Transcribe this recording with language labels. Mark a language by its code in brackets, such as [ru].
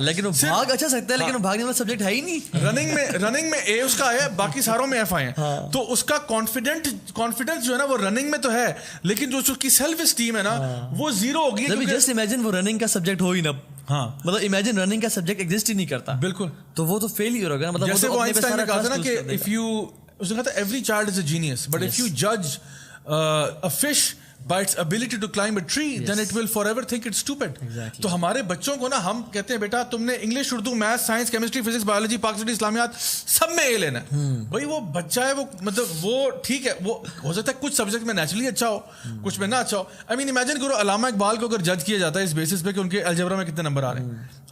[ur] لیکن وہ بھاگ اچھا سکتا ہے, لیکن وہ بھاگنے والا سبجیکٹ ہے ہی نہیں. رننگ میں اے اس کا ہے, باقی ساروں میں ایف آئے ہیں. تو اس کا کانفیڈنس جو ہے نا وہ رننگ میں تو ہے, لیکن جو اس کی سیلف اسٹیم ہے نا وہ زیرو ہوگی. جسٹ امیجن وہ رننگ کا سبجیکٹ ہو ہی نا, مطلب امیجن رننگ کا سبجیکٹ ایگزسٹ ہی نہیں کرتا. بالکل, تو وہ تو فیل ہی ہوگا. مطلب جیسے وہ آئنسٹائن نے کہا تھا نا کہ [en] if you, [ur] اس نے کہا تھا [en] every child is a genius, but if you judge a fish by its ability to climb a tree, then it will forever think it's stupid. [ur] تو ہمارے بچوں کو نا ہم کہتے ہیں بیٹا تم نے English, Urdu, math, science, chemistry, physics, biology, Pakistani اسلامیات سب میں اے لینا ہے. بھائی وہ بچہ ہے, وہ مطلب وہ ٹھیک ہے, وہ ہو سکتا ہے کچھ سبجیکٹ میں نیچرلی اچھا ہو, کچھ میں نہ اچھا ہو. [en] I mean [ur] امیجن کرو علامہ اقبال کو اگر جج کیا جاتا ہے اس بیسس پہ کہ ان کے الجبرا میں کتنے نمبر آ رہے ہیں.